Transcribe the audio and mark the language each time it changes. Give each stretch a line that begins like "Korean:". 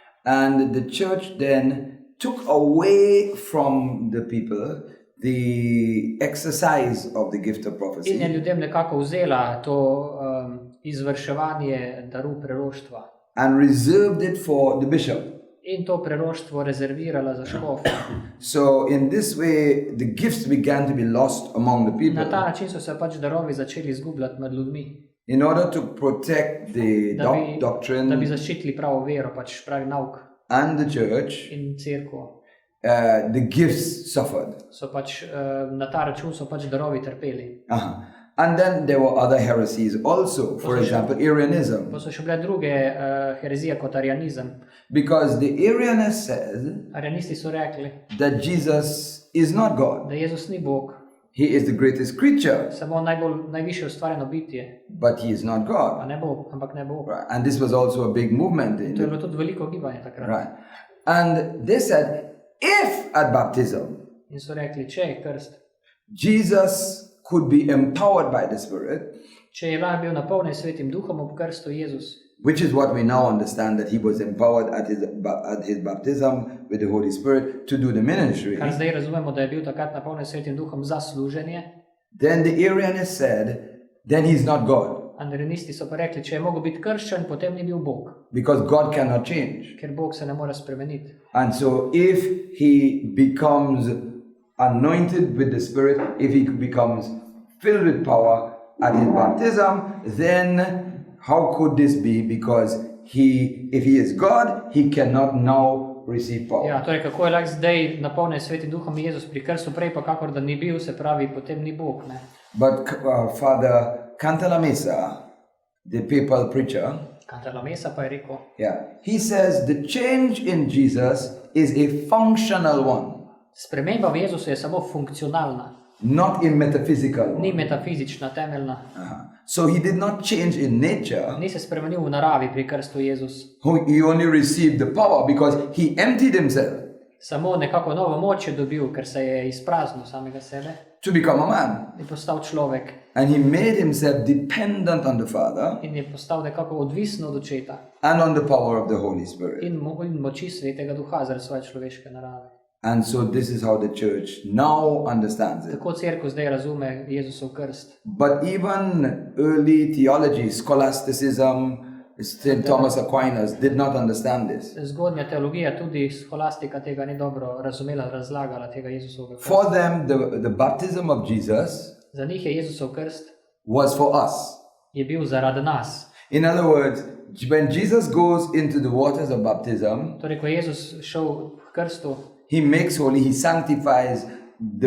English: and the church then took away from the people the exercise of the gift of
Slovenian: In je
English: prophecy
Slovenian: ljudem nekako vzela to izvrševanje daru preroštva.
English: and reserved it for the bishop.
Slovenian: In to preroštvo rezervirala za škofe.
English: So in this way, the gifts began to be lost among the
Slovenian: Na ta
English: people
Slovenian: način so se pač darovi začeli izgubljati med ljudmi.
English: in order to protect the
Slovenian: Da bi
English: doctrine
Slovenian: zaščitili pravo vero, pač pravi nauk
English: and the church.
Slovenian: in cerkev.
English: The gifts suffered.
Slovenian: So pač na ta račun so pač darovi trpeli.
English: And then there were other heresies also, for example, Arianism.
Slovenian: Pa so še bile druge herezije kot arianizem.
English: Because the Arianists said
Slovenian: Arianisti so rekli,
English: that Jesus is not God.
Slovenian: da Jezus ni Bog,
English: He is the greatest creature,
Slovenian: samo najvišje ustvarjeno bitje,
English: but he is not
Slovenian: pa
English: God.
Slovenian: ne Bog, ampak ne Bog.
English: Right. And this was also a big movement.
Slovenian: To je bilo tudi veliko gibanje takrat.
English: Right. And they said, if at baptism
Slovenian: In so rekli, če je krst,
English: Jesus could be empowered by the Spirit,
Slovenian: če je lahko bil napolnjen svetim duhom ob krstu Jezus,
English: which is what we now understand that he was empowered at his baptism with the Holy Spirit to do the ministry,
Slovenian: kar zdaj razumemo, da je bil takrat napolnjen svetim duhom za služenje,
English: then the Arianists said, then he's not God,
Slovenian: arianisti so pa rekli, če je mogel biti krščen, potem ni bil Bog,
English: because God cannot change.
Slovenian: ker Bog se ne more spremeniti.
English: And so if he becomes anointed with the Spirit, if he becomes filled with power at his baptism, then how could this be? Because if he is God, he cannot now receive power.
Slovenian: Ja, torej, kako je lahko zdaj napolnjen svetim duhom Jezus pri krstu, prej pa kakor da ni bil, se pravi, potem ni Bog, ne?
English: But Father Cantalamessa, the papal preacher,
Slovenian: Cantalamessa pa je rekel,
English: he says the change in Jesus is a functional one,
Slovenian: sprememba v Jezusu je samo funkcionalna,
English: not in metaphysical
Slovenian: ni
English: one.
Slovenian: metafizična, temeljna.
English: So he did not change in nature.
Slovenian: Ni se spremenil v naravi pri krstu Jezus.
English: He only received the power because he emptied himself
Slovenian: Samo nekako novo moč je dobil, ker se je izpraznil samega sebe
English: to become a man.
Slovenian: in postal človek.
English: And he made himself dependent on the Father
Slovenian: In je postal nekako odvisen od očeta
English: and on the power of the Holy Spirit.
Slovenian: in moči svetega duha zaradi svoje človeške narave.
English: And so this is how the church now understands it.
Slovenian: Tako cerkev zdaj razume Jezusov krst.
English: But even early theology, scholasticism, St. Thomas Aquinas did not understand this.
Slovenian: Zgodnja teologija, tudi scholastika tega ni dobro razumela, razlagala tega Jezusovega krsta.
English: For them, the baptism of Jesus
Slovenian: Za njih je Jezusov krst
English: was for us.
Slovenian: je bil zaradi nas.
English: In other words, when Jesus goes into the waters of baptism,
Slovenian: Torej, ko je Jezus šel k krstu,
English: he makes holy, he sanctifies the